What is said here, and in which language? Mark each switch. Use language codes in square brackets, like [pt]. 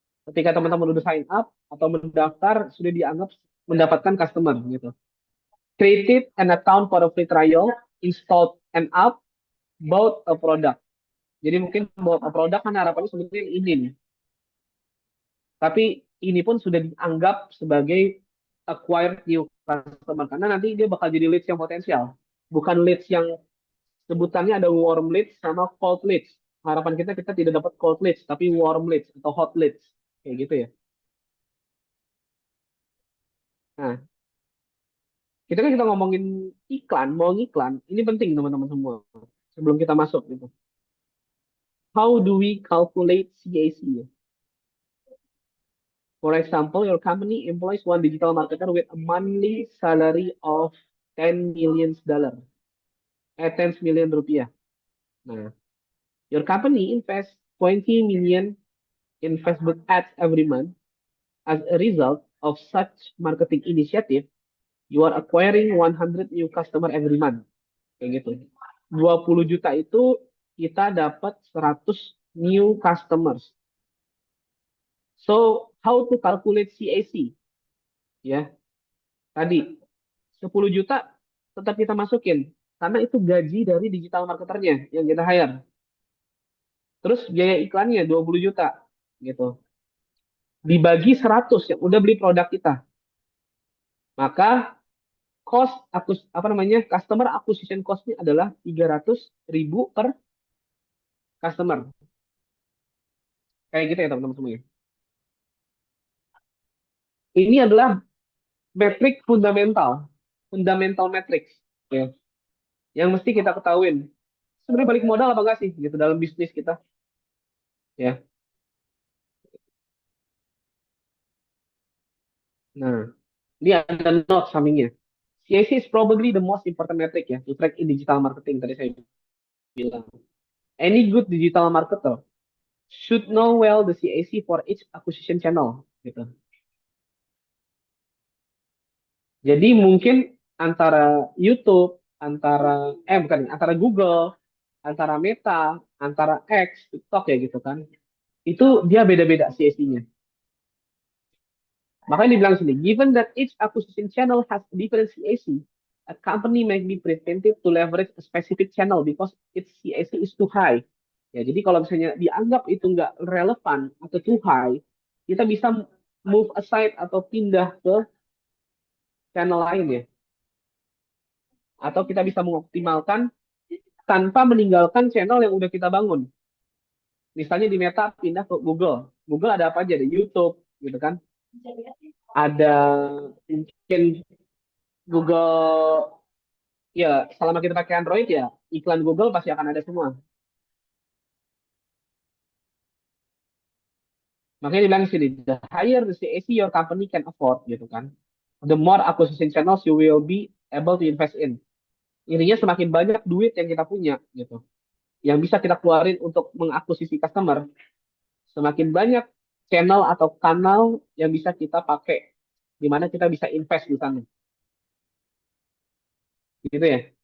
[id] Ketika teman-teman udah sign up atau mendaftar, sudah dianggap mendapatkan customer gitu. [en] Created an account for a free trial, installed an app, bought a product. [id] Jadi mungkin [en] bought a product [id] kan harapannya sebenarnya ini nih. Tapi ini pun sudah dianggap sebagai [en] acquired new customer [id] karena nanti dia bakal jadi leads yang potensial. Bukan leads yang sebutannya ada warm leads sama cold leads. Harapan kita tidak dapat cold leads, tapi warm leads atau hot leads. Kayak gitu ya. Nah, kita ngomongin iklan, mau ngiklan, ini penting teman-teman semua. Sebelum kita masuk gitu. [en] How do we calculate CAC? For example, your company employs one digital marketer with a monthly salary of $10 million. 10 million rupiah. Nah, your company invests 20 million in Facebook ads every month. As a result of such marketing initiative, you are acquiring 100 new customer every month. [id] Kayak gitu. 20 juta itu kita dapat 100 [en] new customers. So, how to calculate CAC? [id] Ya, tadi 10 juta tetap kita masukin karena itu gaji dari digital marketernya yang kita hire. Terus biaya iklannya 20 juta gitu. Dibagi 100 yang udah beli produk kita. Maka cost customer acquisition cost-nya adalah 300.000 per customer. Kayak gitu ya teman-teman semuanya. Ini adalah metrik fundamental metrics ya, yang mesti kita ketahuin. Sebenarnya balik modal apa enggak sih gitu dalam bisnis kita ya. Nah, ini ada note sampingnya. [en] CAC is probably the most important metric ya to track in digital marketing [id] tadi saya bilang. [en] Any good digital marketer should know well the CAC for each acquisition channel gitu. [id] Jadi mungkin antara YouTube, antara Google, antara Meta, antara X, TikTok ya gitu kan. Itu dia beda-beda CAC-nya. Makanya dibilang sini, [en] given that each acquisition channel has a different CAC, a company may be prevented to leverage a specific channel because its CAC is too high. [id] Ya, jadi kalau misalnya dianggap itu nggak relevan atau too high, kita bisa [en] move aside [id] atau pindah ke channel lain ya. Atau kita bisa mengoptimalkan tanpa meninggalkan channel yang udah kita bangun. Misalnya di Meta pindah ke Google. Google ada apa aja? Ada YouTube, gitu kan? Ada mungkin Google, ya selama kita pakai Android ya iklan Google pasti akan ada semua. Makanya dibilang di sini, [en] the higher the CAC your company can afford, [id] gitu kan? [en] The more acquisition channels you will be able to invest in. [id] Intinya semakin banyak duit yang kita punya, gitu. Yang bisa kita keluarin untuk mengakuisisi customer, semakin banyak channel atau kanal yang bisa kita pakai, di mana kita bisa invest di sana. Gitu ya.